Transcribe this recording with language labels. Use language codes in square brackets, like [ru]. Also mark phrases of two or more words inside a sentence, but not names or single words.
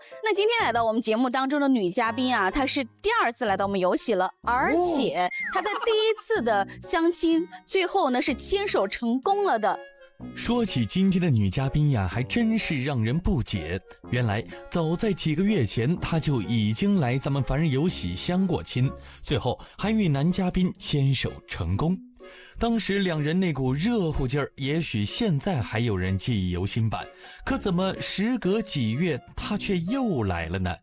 [zh] 那今天來到我們節目當中的女嘉賓啊，她是第2次來到我們有喜了，而且她在第1次的相親，最後呢是牽手成功了的。說起今天的女嘉賓呀，還真是讓人不解。原來早在幾個月前，她就已經來咱們凡人有喜相過親，最後還與男嘉賓牽手成功。當時2人那股熱乎勁兒，也許現在還有人記憶猶新吧。可怎麼時隔幾月，她卻又來了呢？